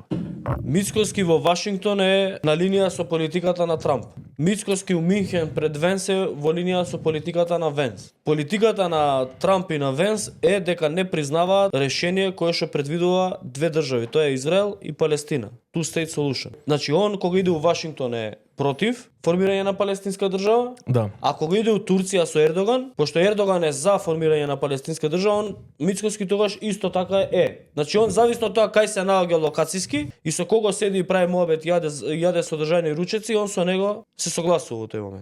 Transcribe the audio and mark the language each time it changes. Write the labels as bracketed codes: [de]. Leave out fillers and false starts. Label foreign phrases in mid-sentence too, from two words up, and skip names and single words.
[mk] Мицкоски во Вашингтон е на линија со политиката на Трамп. Мицкоски у Минхен пред Венс е во линија со политиката на Венс. Политиката на Трамп и на Венс е дека не признаваат решение кое што предвидува две држави, тоа е Израел и Палестина. [en] Two state solution. [mk] Значи он кога иде у Вашингтон е против формирање на палестинска држава, Да. а кога иде у Турција со Ердоган, пошто Ердоган е за формирање на палестинска држава, он Мицкоски тогаш исто така е. Значи он зависно од тоа кај се наоѓа локациски и со кого седи и прави муабет, јаде содржани ручеци, он со него се согласува во тој момент.